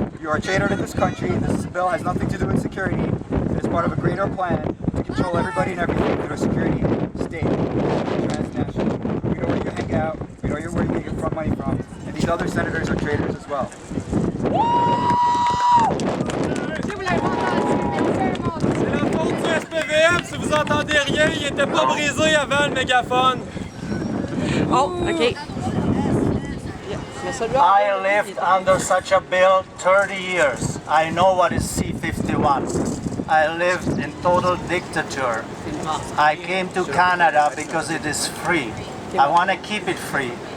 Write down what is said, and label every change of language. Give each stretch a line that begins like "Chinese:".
English: You are a trader to this country. This bill has nothing to do with security. It's part of a greater plan to control everybody and everything through a security state, transnational. We know where you hang out. We know where you get your money from. And these other senators are traders as well.
French: C'est la faute du SPVM, si vous entendez rien, il était pas brisé avant le mégaphone.
English: Oh, OK. I lived under such a bill 30 years. I know what is C-51. I lived in total dictature. I came to Canada because it is free. I want to keep it free.